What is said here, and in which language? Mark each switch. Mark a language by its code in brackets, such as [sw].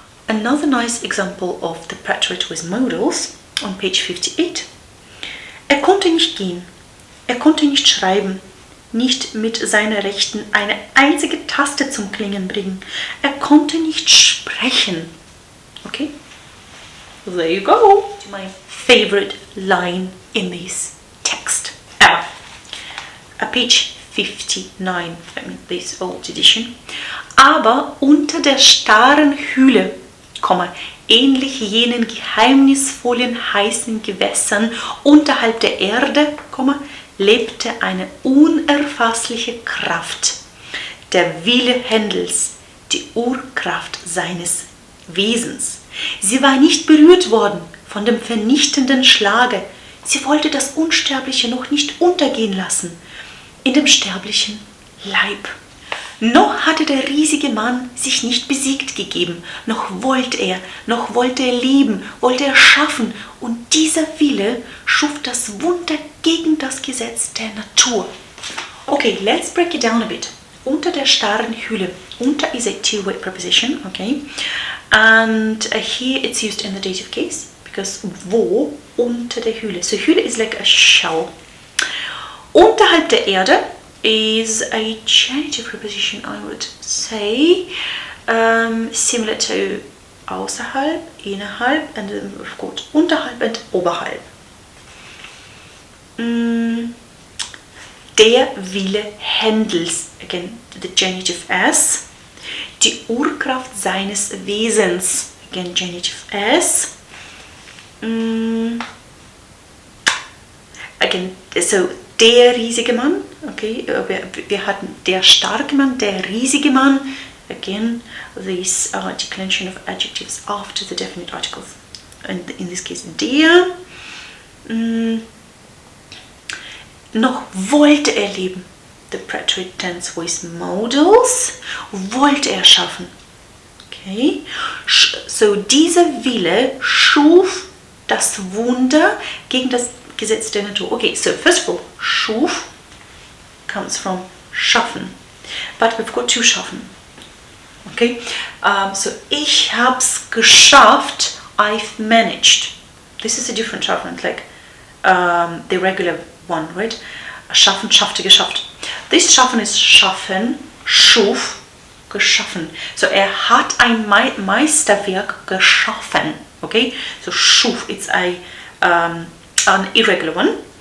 [en] Another nice example of the preterite with modals on page 58. [de] Er konnte nicht gehen, er konnte nicht schreiben, nicht mit seiner Rechten eine einzige Taste zum Klingen bringen. Er konnte nicht sprechen. [en] Okay? There you go. My favorite line in this text ever. Page 59, I mean this old edition. [de] Aber unter der starren Hülle, ähnlich jenen geheimnisvollen heißen Gewässern unterhalb der Erde, lebte eine unerfassliche Kraft, der Wille Händels, die Urkraft seines Wesens. Sie war nicht berührt worden von dem vernichtenden Schlage. Sie wollte das Unsterbliche noch nicht untergehen lassen in dem sterblichen Leib. Noch hatte der riesige Mann sich nicht besiegt gegeben, noch wollte er leben, wollte er schaffen, und dieser Wille schuf das Wunder gegen das Gesetz der Natur. [en] Okay, let's break it down a bit. [de] Unter der starren Hülle. [en] Unter is a two-way preposition, okay? And here it's used in the dative case, because [de] wo, unter der Hülle. [en] So Hülle is like a shell. [de] Unterhalb der Erde [en] is a genitive preposition, I would say, similar to außerhalb, innerhalb, and of course unterhalb and oberhalb. [de] Der Wille Händels, [en] again the genitive as, [de] die Urkraft seines Wesens. [en] Again, Genitive S. [de] Again, so der riesige Mann, okay, wir hatten der starke Mann, der riesige Mann. [en] Again, this declension of adjectives after the definite articles. And in this case, der. [de] Noch wollte er leben. [en] The preterite tense with modals. [de] Wollte er schaffen. Okay. So dieser Wille schuf das Wunder gegen das Gesetz der Natur. [en] Okay, so first of all, schuf comes from schaffen. But we've got to schaffen. Okay, so [de] ich hab's geschafft, [en] I've managed. This is a different schaffen, like the regular one, right? [de] Schaffen, schaffte, geschafft. This schaffen is schaffen, schuf, geschaffen. So er hat ein Meisterwerk geschaffen. [en] Okay, so schuf, it's an irregular one.